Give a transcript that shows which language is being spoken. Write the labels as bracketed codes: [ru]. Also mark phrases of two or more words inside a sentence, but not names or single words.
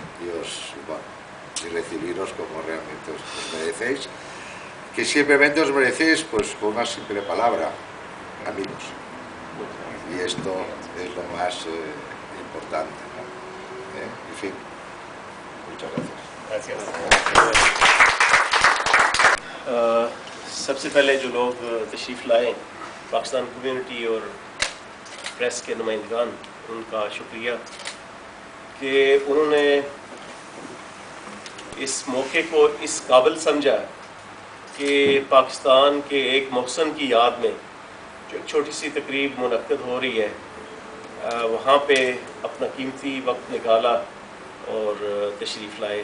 [es] y recibiros como realmente os merecéis, que simplemente os merecéis pues con una simple palabra: amigos. Y esto es lo más importante, ¿no? En fin, muchas gracias. [ur] سب سے پہلے جو لوگ تشریف لائے، پاکستان کمیونٹی اور پریس کے نمائندگان، ان کا شکریہ کہ انہوں نے اس موقع کو اس قابل سمجھا کہ پاکستان کے ایک محسن کی یاد میں جو ایک چھوٹی سی تقریب منعقد ہو رہی ہے، وہاں پہ اپنا قیمتی وقت نکالا اور تشریف لائے.